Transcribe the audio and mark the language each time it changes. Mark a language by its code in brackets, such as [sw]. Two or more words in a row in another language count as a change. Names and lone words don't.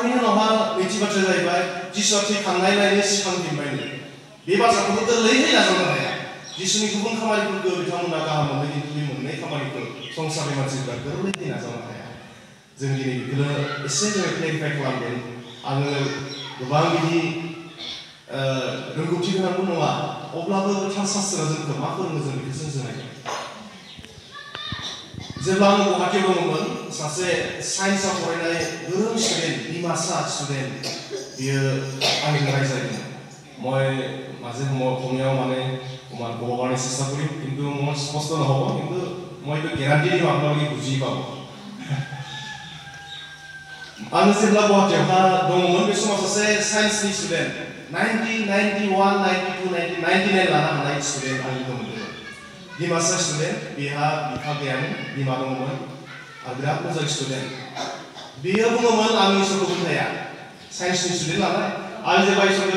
[brx] बेनि उनावहा नैथि बाथ्राया जाहैबाय जिसुआ थैखांनायलायनो सिखांफिनबायनो बे बाथ्राखौबो गोरलैयै नाजावनो हाया जिसुनि गुबुन खामानिफोरखौ बिथांमोना गाहाम मोनो खिन्थु बे मोननै खामानिखौ संसारनि मानसिफ्रा गोरलैयै नाजावनो हाया जों दिनै बेखौनो एसे जोङो क्लेरिफाइ खालामगोन आङो गोबां बिदि रोंगौथि गोनांबो नङा अब्लाबो गोथार शास्त्रआ जोंखौ मा फोरोङो जों बेखौसो जों नायगोन जेब्ला आं गुवाहाटीआव दङमोन सासे साइन्सआव फरायनाय गोरों स्टुडेन्ट डिमासा स्टुडेन्ट बियो आंजों रायज्लायदोंमोन [as] মই মাজে সময়ও মানে অকণমান ক'ব কাৰণে চেষ্টা কৰিম কিন্তু মোৰ স্পষ্ট নহ'ব কিন্তু মই এইটো গেৰাণ্টি দিম আপোনালোকে বুজি পাব [brx] आं जेब्ला गुवाहाटीयावहा दङमोन बे समाव सासे साइन्सनि स्टुडेन्ट 1991 92 99 लानो हानाय स्टुडेन्ट आं लोगो मोनदोंमोन डिमासा स्टुडेन्ट बेहा बिफा गैयामोन बिमा दङमोन आरो बिराद मोजां स्टुडेन्ट बियो बुङोमोन आं इसोरखौ फोथाया साइन्सनि स्टुडेन्ट नालाय आं जेब्ला इसोरखौ